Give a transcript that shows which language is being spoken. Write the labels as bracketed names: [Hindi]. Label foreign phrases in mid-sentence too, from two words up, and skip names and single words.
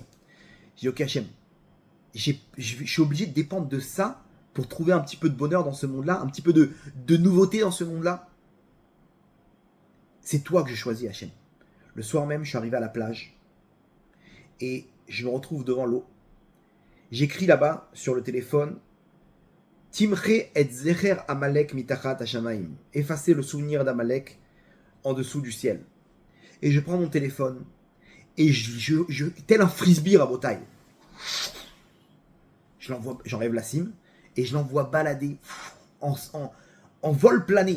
[French] J'ai dit, ok, Hachem, je suis obligé de dépendre de ça pour trouver un petit peu de bonheur dans ce monde-là, un petit peu de nouveauté dans ce monde-là. C'est toi que j'ai choisi, Hachem. Le soir même, je suis arrivé à la plage et je me retrouve devant l'eau. J'écris là-bas sur le téléphone [Hebrew] תמחה את זכר עמלק מתחת השמים. [French] Effacer le souvenir d'Amalek en dessous du ciel. Et je prends mon téléphone et tel un frisbee à Botaï. J'enlève la cime et je l'envoie balader en vol plané.